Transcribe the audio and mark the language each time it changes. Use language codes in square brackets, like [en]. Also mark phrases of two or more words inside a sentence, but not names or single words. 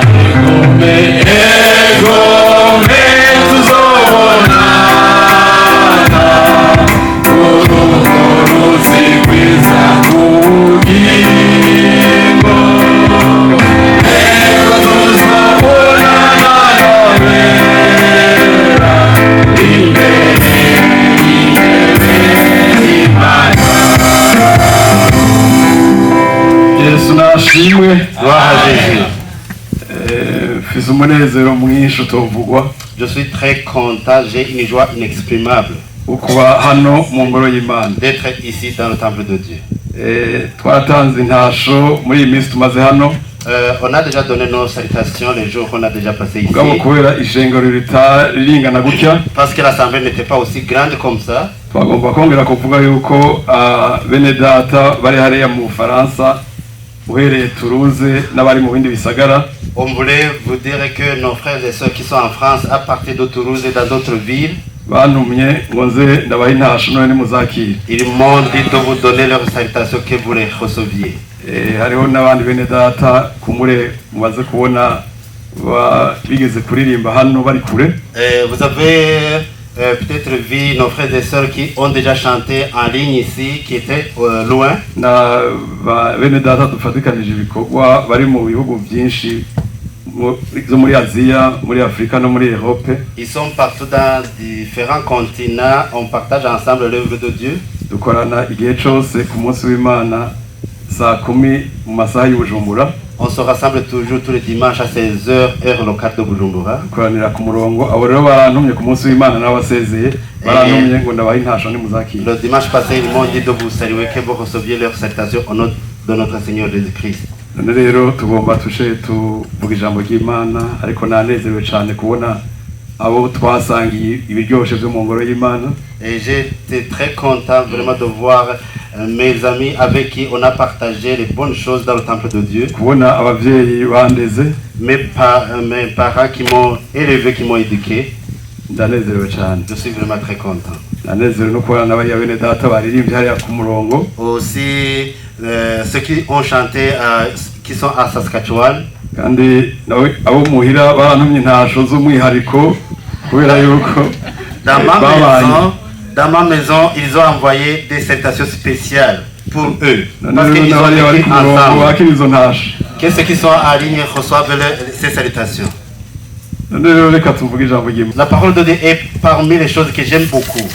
[rn] egome tuzobonana urugo ruzi rwiza kubugingo ego tuzobonana nabera imbere y'intebe y'Imana. Yesu nashimwe Jésus. mfise umunezero mwinshi utavugwa. [fr] Je suis très content, j'ai une joie inexprimable [rn] ukuba hano mu ngoro y'Imana [fr] d'être ici dans le temple de Dieu. [rn] Twaratanze intasho muri iyi minsi tumaze hano. [fr] On a déjà donné nos salutations les jours qu'on a déjà passé ici. [rn] Mugabo kubera ishengero rilingana gutya [fr] Parce que l'assemblée n'était pas aussi grande comme ça. [rn] twagomba kongera kuvuga yuko bene data bari hariya mu Bufaransa uhereye Toulouse n'abari mu bindi bisagara. [fr] On voulait vous dire que nos frères et sœurs qui sont en France, à partir de Toulouse et dans d'autres villes, [rn] bantumye ngo nze ndabaha intasho none nimuzakire. [fr] ils m'ont dit de vous donner leurs salutations, que vous les receviez. [rn] Hariho n'abandi bene data kumure mubaze kubona bigeze kuririmba hano bari kure. [fr] Vous avez peut-être vu nos frères et sœurs qui ont déjà chanté en ligne ici, qui étaient loin. [rn] Na bene data dufatikanije ibikorwa bari mu bihugu byinshi zo muri Aziya, muri Afrika no muri Europe. [fr] Ils sont partout dans différents continents. On partage ensemble l'œuvre de Dieu. [rn] Dukorana igihe cyose ku munsi w'Imana saa 10 mu masaha y'Ubujumbura. [fr] On se rassemble toujours tous les dimanches à 16h, heure locale de Bujumbura. [rn] Dukoranira ku murongo abo rero barantumye ku munsi w'Imana n'abasezeye barantumye ngo ndabaha intasho nimuzakire. [fr] Le dimanche passé, ils m'ont dit de vous saluer, que vous receviez leur salutation au nom de notre Seigneur Jésus-Christ. [rn] None rero tugomba tushe tuvuga ijambo ry'Imana ariko nanezerewe cyane kubona abo twasangiye ibiryoshe byo mu ngoro y'Imana. [fr] Et j'étais très content vraiment de voir mes amis avec qui on a partagé les bonnes choses dans le temple de Dieu. [rn] Kubona abavyeyi bandeze [fr] Mes parents qui m'ont élevé, qui m'ont éduqué. [rn] ndanezerewe cyane. [fr] Je suis vraiment très content. [rn] Nanezerewe no kubona n'abariya bene data baririmbye hariya ku murongo. [fr] Aussi ceux qui ont chanté, qui sont à Saskatchewan. [rn] Kandi nawe abo muhira barantumye intasho z'umwihariko kubera yuko [fr] dans ma maison, ils ont envoyé des salutations spéciales pour eux. Parce qu'ils ont été ensemble. Que ceux qui sont en ligne reçoivent ces salutations. La parole de Dieu est parmi les choses que j'aime beaucoup.